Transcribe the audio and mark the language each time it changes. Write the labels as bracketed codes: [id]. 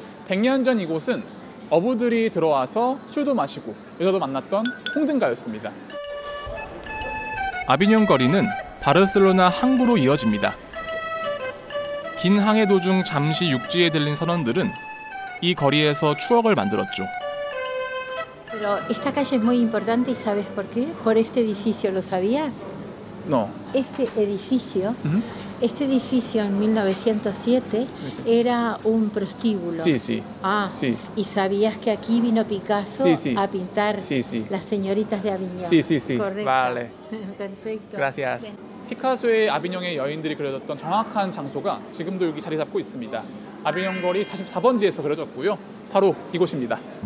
[ko] 100년 전 이곳은 어부들이 들어와서 술도 마시고 여자도 만났던 홍등가였습니다. 아비뇽 거리는 바르셀로나 항구로 이어집니다. 긴 항해 도중 잠시 육지에 들린 선원들은 이 거리에서 추억을 만들었죠. [es] Pero esta calle es muy importante y ¿sabes por qué? Por este edificio, ¿lo sabías? No. Este edificio en 1907 era un prostíbulo. Sí. Sí. ¿Y sabías que aquí vino Picasso a pintar las señoritas de Aviñón? Sí. Correcto. Vale. Perfecto. Gracias. [ko] 피카소의 아비뇽의 여인들이 그려졌던 정확한 장소가 지금도 여기 자리 잡고 있습니다. 아비뇽 거리 44번지에서 그려졌고요. 바로 이곳입니다.